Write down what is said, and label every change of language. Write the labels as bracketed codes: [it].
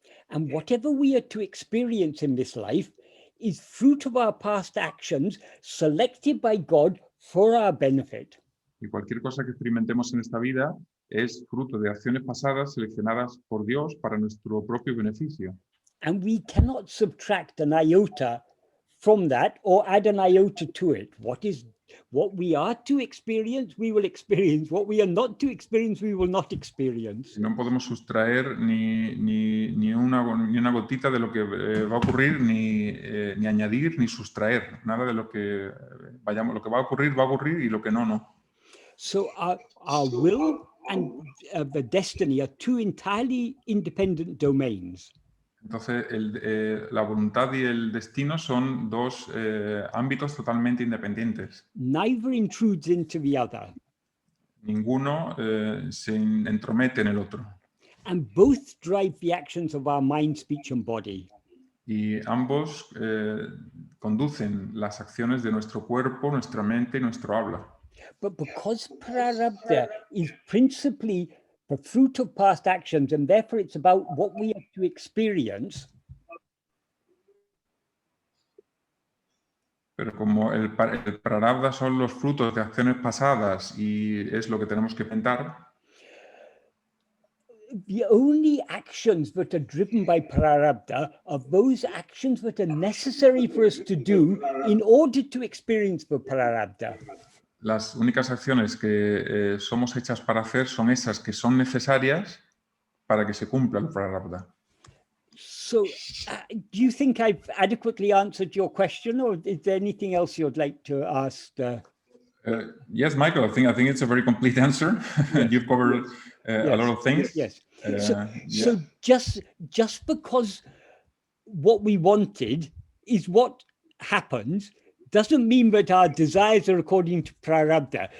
[en] And whatever we are to experience in this life is fruit of our past actions selected by God for our benefit. [es] Y cualquier cosa que experimentemos en esta vida es fruto de acciones pasadas seleccionadas por Dios para nuestro propio beneficio. [en] And we cannot subtract an iota from that or add an iota to it. What we are to experience, we will experience. What we are not to experience, we will not experience. [es] No podemos sustraer ni una gotita de lo que va a ocurrir, ni añadir, ni sustraer. Nada de lo que va a ocurrir y lo que no. [en] So our will and the destiny are two entirely independent domains. [es] Entonces, la voluntad y el destino son dos ámbitos totalmente independientes. [en] Neither intrudes into the other. [es] Ninguno se entromete en el otro. [en] And both drive the actions of our mind, speech, and body. [es] Y ambos conducen las acciones de nuestro cuerpo, nuestra mente y nuestro habla. [en] But because prarabdha is principally the fruit of past actions, and therefore it's about what we have to experience. [es] Pero como el prarabdha son los frutos de acciones pasadas y es lo que tenemos que pensar. [en] The only actions that are driven by prarabdha are those actions that are necessary for us to do in order to experience the prarabdha. [es] Las únicas acciones que somos hechas para hacer son esas que son necesarias para que se cumpla el prarabdha. [en] So, do you think I've adequately answered your question, or is there anything else you'd like to ask? Yes, Michael, I think it's a very complete answer. Yes. You've covered a lot of things. Yes. So just because what we wanted is what happens doesn't mean that our desires are according to prarabdha.